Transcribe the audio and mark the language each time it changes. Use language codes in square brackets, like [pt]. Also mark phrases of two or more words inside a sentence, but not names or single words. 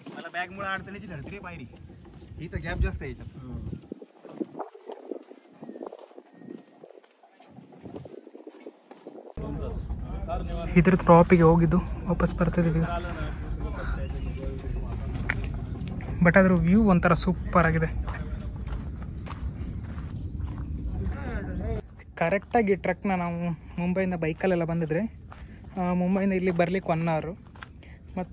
[mr] बॅग मुळे अडचणीची ठरते रे पायरी इथं गॅप जास्त आहे याच्यात [kn] ಇದ್ರ ಟಾಪಿಗೆ ಹೋಗಿದ್ದು ವಾಪಸ್ ಬರ್ತಿದ್ದೀವಿ ಬಟ್ ಅದ್ರ ವ್ಯೂ ಒಂಥರ ಸೂಪರ್ ಆಗಿದೆ ಕರೆಕ್ಟಾಗಿ ಟ್ರಕ್ನ ನಾವು ಮುಂಬೈಯಿಂದ ಬೈಕಲ್ಲೆಲ್ಲ ಬಂದಿದ್ರೆ ಮುಂಬೈಯಿಂದ ಇಲ್ಲಿ ಬರಲಿಕ್ಕೆ 1 ಅವರ್ ಮತ್ತು